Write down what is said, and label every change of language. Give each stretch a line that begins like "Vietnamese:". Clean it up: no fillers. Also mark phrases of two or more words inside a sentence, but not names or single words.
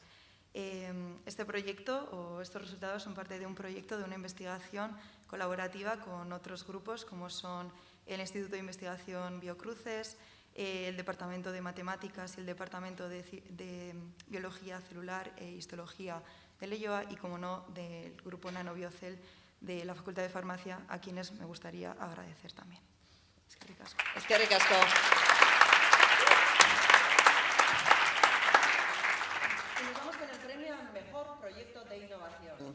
Spanish: Este proyecto o estos resultados son parte de un proyecto de una investigación colaborativa con otros grupos como son el Instituto de Investigación Biocruces, el Departamento de Matemáticas y el Departamento de Biología Celular e Histología de Leioa y, como no, del Grupo Nanobiocel de la Facultad de Farmacia, a quienes me gustaría agradecer también.
Basque: Eskerrik asko. Eskerrik asko.
Spanish: Proyecto de innovación.